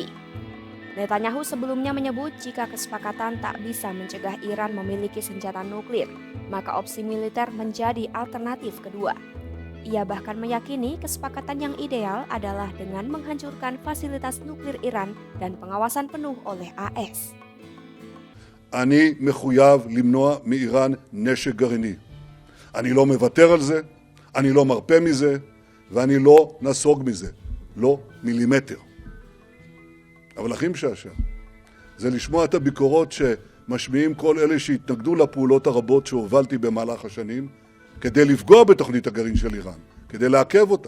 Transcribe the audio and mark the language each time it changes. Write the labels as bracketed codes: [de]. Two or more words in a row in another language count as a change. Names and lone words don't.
[id] Netanyahu sebelumnya menyebut jika kesepakatan tak bisa mencegah Iran memiliki senjata nuklir, maka opsi militer menjadi alternatif kedua. Ia bahkan meyakini kesepakatan yang ideal adalah dengan menghancurkan fasilitas nuklir Iran dan pengawasan penuh oleh AS. [he] אני מחויב למנוע מאיראן נשק גרעיני. אני לא מוותר על זה, אני לא מרפה מזה, ואני לא נסוג מזה. לא מילימטר. אבל הכי משעשע זה לשמוע את הביקורות שמשמיעים כל אלה שהתנגדו לפעולות הרבות שהובלתי במהלך השנים, כדי לפגוע בתוכנית הגרעין של איראן, כדי לעכב אותה.